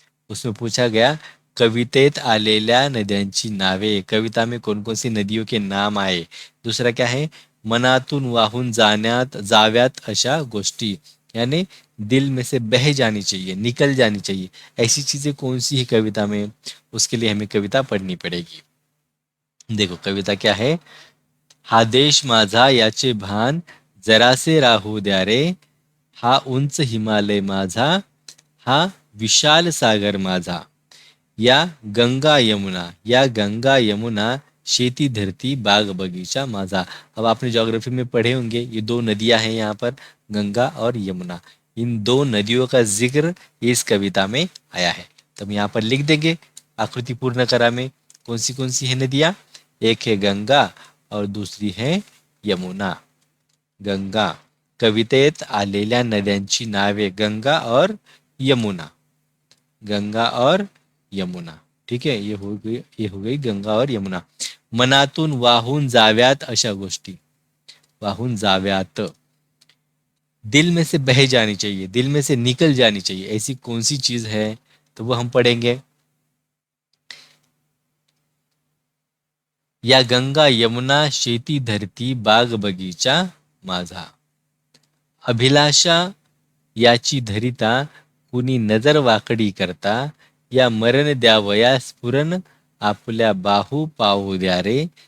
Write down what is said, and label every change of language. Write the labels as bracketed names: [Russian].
[Hindi] उसमें पूछा गया [Marathi] कवितेत आलेल्या नद्यांची नावे, [Hindi] कविता में कौन कौन सी नदियों के नाम आए। दूसरा क्या है, [Marathi] मनातून वाहून जाव्यात अशा गोष्टी, [Hindi] यानी दिल में से बह जानी चाहिए, निकल जानी चाहिए, ऐसी चीजें कौन सी है कविता में, उसके लिए हमें कविता पढ़नी पड़ेगी। देखो कविता क्या है, [Marathi] हा देश माझा याचे भान जरासे राहू द्या रे, हा उंच हिमालय माझा, हा विशाल सागर माझा, या गंगा यमुना शेती धरती बाग बगीचा माझा। [Hindi] अब आपने ज्योग्राफी में पढ़े होंगे ये दो नदियां हैं यहाँ पर, गंगा और यमुना। इन दो नदियों का जिक्र इस कविता में आया है। तो हम यहाँ पर लिख देंगे आकृति पूर्ण करा में कौन सी है नदियाँ। एक है गंगा और दूसरी है यमुना। गंगा, [Marathi] कवितेत आलेल्या नद्यांची नावे [Hindi] गंगा और यमुना, गंगा और यमुना। ठीक है, ये हो गई गंगा और यमुना। [Marathi] मनातून वाहून जाव्यात अशा गोष्टी, वाहून जाव्यात, [Hindi] दिल में से बह जानी चाहिए, दिल में से निकल जानी चाहिए, ऐसी कौन सी चीज है, तो वो हम पढ़ेंगे। [Marathi] या गंगा यमुना शेती धरती बाग बगीचा माझा, अभिलाषा याची धरिता कुणी नजर वाकडी करता, या मरण द्यावया स्फुरण आपल्या बाहू पाहू द्या रे,